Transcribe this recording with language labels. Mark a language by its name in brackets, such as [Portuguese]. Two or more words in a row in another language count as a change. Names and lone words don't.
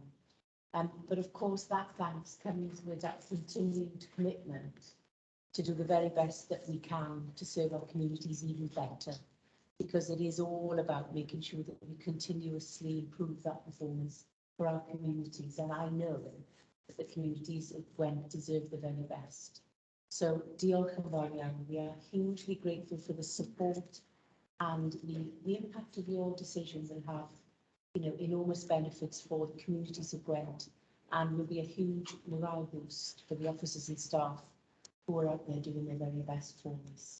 [English] But of course that thanks comes with that continued commitment to do the very best that we can to serve our communities even better, because it is all about making sure that we continuously improve that performance for our communities. And I know that the communities of Gwent deserve the very best. So, [Welsh] diolch yn fawr iawn. [English] We are hugely grateful for the support and the impact of your decision will have, enormous benefits for the communities of Gwent, and will be a huge morale boost for the officers and staff who are out there doing their very best for us.